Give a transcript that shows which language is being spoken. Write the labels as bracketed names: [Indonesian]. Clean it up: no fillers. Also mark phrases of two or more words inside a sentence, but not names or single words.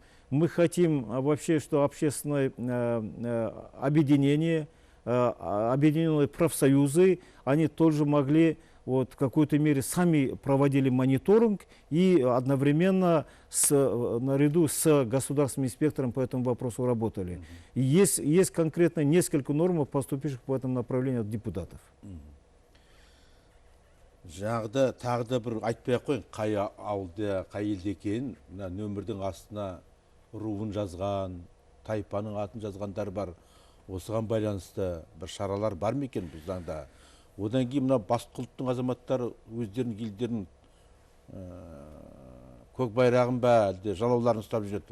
[Russian] Мы хотим вообще, что общественное объединение, объединенные профсоюзы, они тоже могли вот, в какой-то мере сами проводили мониторинг и одновременно наряду с государственным инспектором по этому вопросу работали. И есть конкретно несколько норм, поступивших в этом направлении от депутатов. [Kazakh] Жаңағыда тағы да бір айтпай қойын, қай ауылда, қай елде екенін, нөмірдің астына руын жазған, тайпаның атын жазғандар бар. Осыған байланысты бір шаралар бар ма екен бұл заңда? Одан кейін мына басқа ұлттың азаматтары өздерінің елдерінің көк байрағын ба, әлде жалауларын ұстап жүреді.